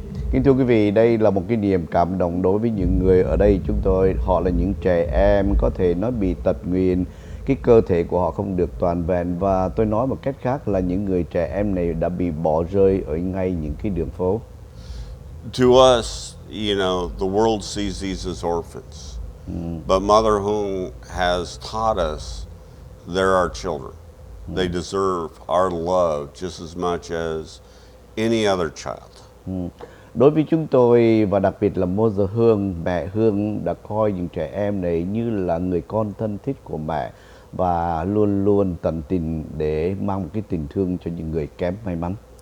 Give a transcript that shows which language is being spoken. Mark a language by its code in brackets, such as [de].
[vi] Kính thưa quý vị, đây là một cái niềm cảm động đối với những người ở đây chúng tôi. Họ là những trẻ em có thể nói bị tật nguyền, cái cơ thể của họ không được toàn vẹn và tôi nói một cách khác là những người trẻ em này đã bị bỏ rơi ở ngay những cái đường phố. [en] To us, the world sees these as orphans, but Mother Hương has taught us they're our children. They deserve our love just as much as any other child. [vi] Đối với chúng tôi và đặc biệt là Mother Hương, mẹ Hương đã coi những trẻ em này như là người con thân thiết của mẹ và luôn luôn tận tình để mang một cái tình thương cho những người kém may mắn.